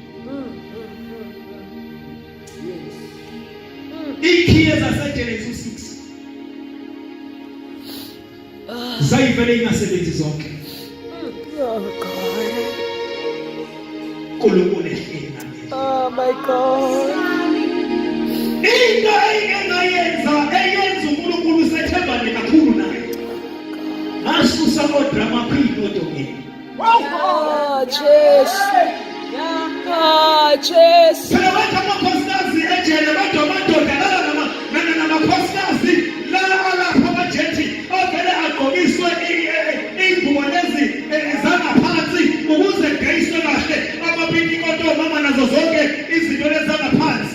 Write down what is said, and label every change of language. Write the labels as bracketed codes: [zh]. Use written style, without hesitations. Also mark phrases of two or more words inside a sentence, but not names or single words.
[zu] Ikhiye zasejele isu6. Zayivele ingasebenzi zonke. [en] Oh God. [zu] UNkulunkulu ehleli nami. [en] Oh my God. [zu] into engayenza uNkulunkulu sethembane kakhulu naye. Asusa odrama queen odongeni. Jesu. Jesu. Phela bathi amakhosikazi ejele kodwa amadoda namakhosikazi la alapha amajethi ovele agqokiswe ingubo lezi zangaphansi ukuze geyiswe kahle amapintikoti omama nazo zonke izinto lezi zangaphansi.